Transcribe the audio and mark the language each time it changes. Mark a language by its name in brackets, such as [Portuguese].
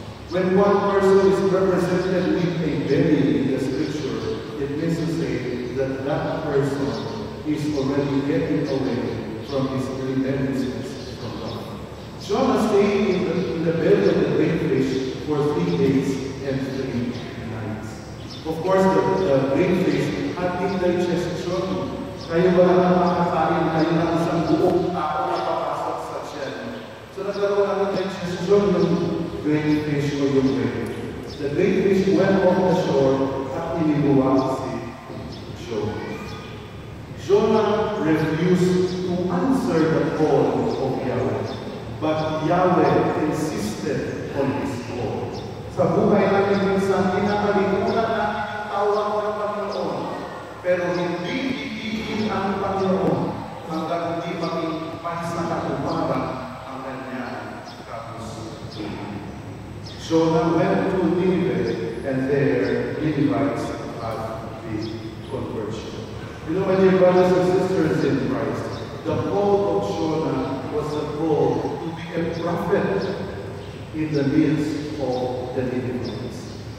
[English] When one person is represented with a belly in the scripture, it means to say that that person is already getting away from his rebelliousness from God. Jonah stayed in the belly of the great fish for 3 days and 3 nights. Of course, the great fish had indigestion. [Filipino] Kayo ba lang makakain, kayo lang isang buong tao na papasok sa tiyan. So nagkaroon ng indigestion yung [English] great fish [Filipino] o yung whale. [English] The great fish went off the shore [Filipino] at inibuwag si Jonah. [English] Jonah refused to answer the call of Yahweh, but Yahweh insisted on his call. [Filipino] Sa buhay natin minsan, kinakalimutan natin ang tawag ng Panginoon, pero hindi itigil ang Panginoon hanggang hindi maging paisakatuparan ang kanyang kagustuhan. [English] Jonah went to Nineveh, and there Ninevites had the conversion. You know, my dear brothers and sisters in Christ, the call of Jonah was the call to be a prophet in the midst of the Ninevites.